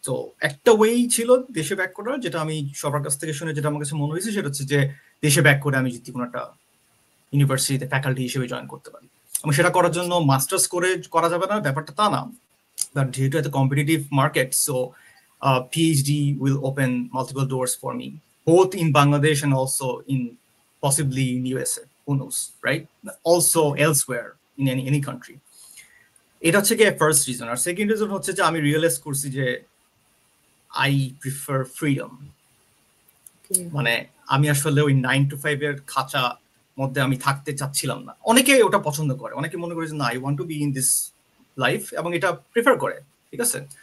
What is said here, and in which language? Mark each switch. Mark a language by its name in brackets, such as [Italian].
[Bangla] তো একটা ওয়েই ছিল দেশে ব্যাক করার, যেটা আমি সবার কাছ থেকে শুনে যেটা আমার কাছে মনে হয়েছে সেটা হচ্ছে যে দেশে ব্যাক করে আমি যদি কোনো একটা ইউনিভার্সিটিতে ফ্যাকাল্টি হিসেবে জয়েন করতে পারি। আমি সেটা করার জন্য মাস্টার্স করে করা যাবে না, ব্যাপারটা তা না, [English] but [Bangla] যেহেতু এত [English] Competitive market, so PhD will open multiple doors for me, both in Bangladesh and also in possibly in USA, who knows, right? Also elsewhere in any country. [Bangla] এটা হচ্ছে কি ফার্স্ট রিজন। আর সেকেন্ড রিজন হচ্ছে যে আমি realise করছি যে [English] I prefer freedom. [Bangla] মানে আমি আসলে ওই 9 to 5 এর খাঁচা মধ্যে আমি থাকতে চাচ্ছিলাম না। অনেকে ওটা পছন্দ করে, অনেকে মনে করে যে না, [English] I want to be in this life, [Bangla] এবং এটা প্রিফার করে, ঠিক আছে।